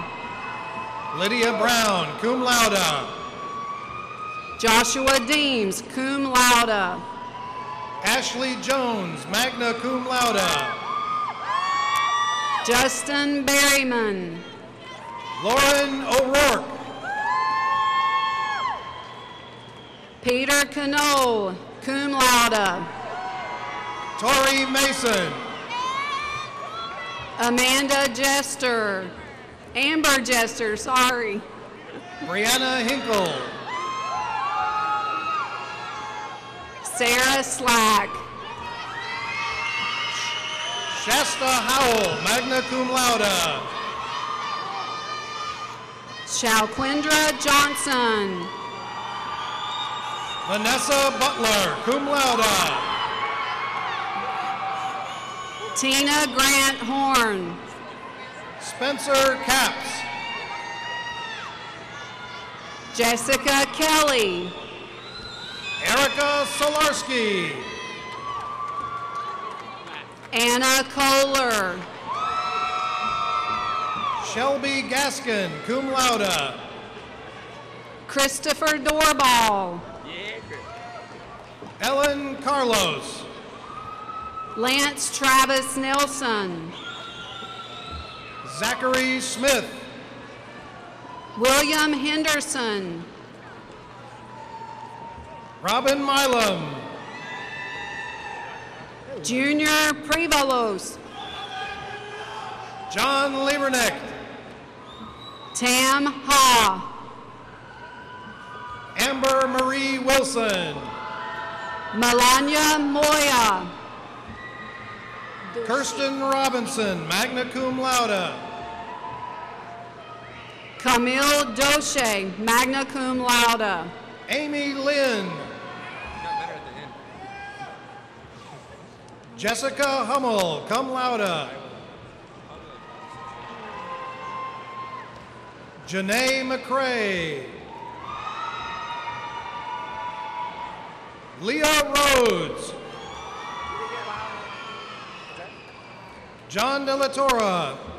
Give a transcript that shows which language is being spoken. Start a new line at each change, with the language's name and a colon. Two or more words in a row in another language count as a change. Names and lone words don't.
English: Lydia Brown,
Latin: cum laude.
English: Joshua Deems,
Latin: cum laude.
English: Ashley Jones,
Latin: magna cum laude.
English: Justin Berryman. Lauren O'Rourke. Peter Canole,
Latin: cum laude.
English: Tori Mason. Amanda Jester. Amber Jester, sorry. Brianna Hinkle. Sarah Slack. Shasta Howell,
Latin: magna cum laude.
English: Shalquindra Johnson. Vanessa Butler,
Latin: cum laude.
English: Tina Grant Horn. Spencer Capps. Jessica Kelly. Erica Solarski. Anna Kohler. Shelby Gaskin,
Latin: cum laude.
English: Christopher Doorball. Ellen Carlos. Lance Travis Nelson. Zachary Smith. William Henderson. Robin Milam. Junior Prevolos. John Liebernecht. Tam Ha. Amber Marie Wilson. Melania Moya. Kirsten Robinson,
Latin: magna cum laude.
English: Camille Doche,
Latin: magna cum laude.
English: Amy Lynn. Got better at the end. Jessica Hummel,
Latin: cum laude.
English: Janae McCrae. Leah Rhodes. John De La Torre.